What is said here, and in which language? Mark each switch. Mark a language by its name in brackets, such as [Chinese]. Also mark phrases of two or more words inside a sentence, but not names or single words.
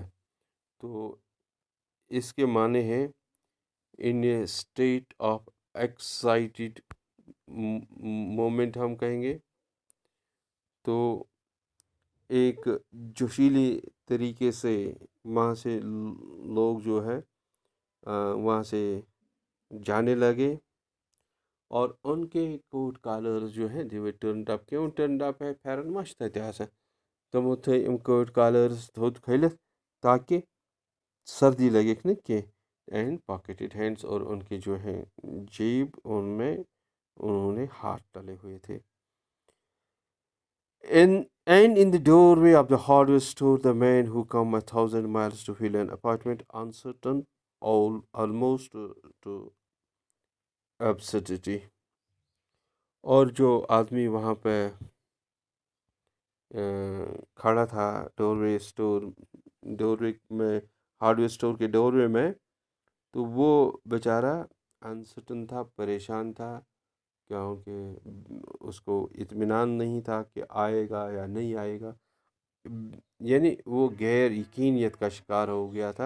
[Urdu] تو اس کے معنی ہیں [English] in a state of excited moment [Urdu] ہم کہیں گے، تو ایک جوشیلی طریقے سے وہاں سے لوگ جو ہے وہاں سے جانے لگے، اور ان کے [English] coat collars [Urdu] جو ہیں [English] they turned up. [Urdu] کیوں [English] turned up [Urdu] ہے؟ [Kashmiri] پھیرن ما چھِ تَتہِ آسان، تِمو تھٲے یِم [English] coat collars [Kashmiri] تھوٚد کھٔلِتھ تاکہ سردی لگیکھ نہٕ کینٛہہ. [English] and pocketed hands, [Urdu] اور ان کے جو ہیں جیب ان میں انہوں نے ہاتھ ڈالے ہوئے تھے. [English] And in the doorway of the hardware store, the man who come 1,000 miles to fill an apartment, uncertain, almost to absurdity. [Urdu] اور جو آدمی وہاں پہ کھڑا تھا ڈور وے میں، [English] hardware store [Urdu] کے ڈور وے میں، تو وہ بیچارہ انسرٹن تھا، پریشان تھا، کیونکہ اس کو اطمینان نہیں تھا کہ آئے گا یا نہیں آئے گا، یعنی وہ غیر یقینیت کا شکار ہو گیا تھا.